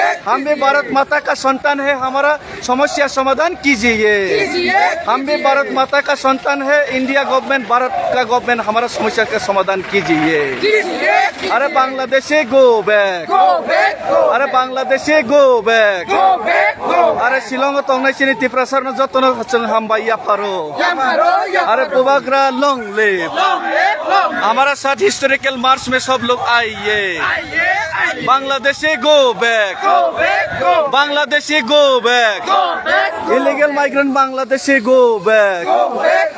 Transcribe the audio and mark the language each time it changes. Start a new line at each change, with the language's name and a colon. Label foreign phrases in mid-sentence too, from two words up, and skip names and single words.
Hindi: हम भी भारत माता का संतान है, हमारा समस्या समाधान कीजिए। हम भी भारत माता का संतान है,
English: India government,
Hindi: भारत का गवर्नमेंट हमारा समस्या का समाधान कीजिए।
English: arre Bangladeshi go back, arre Bangladeshi go back.
Kok Borok: अरे शिलंग तंगनायसिनी त्रिपुरा सरनो जतन जों हामबाय पारो।
English: arre Pubagra long live.
Hindi: हमारा साथ
English: historical march
Hindi: में सब लोग आइए।
English: Bangladeshi go back, Bangladeshi go back. illegal migrant Bangladeshi go back.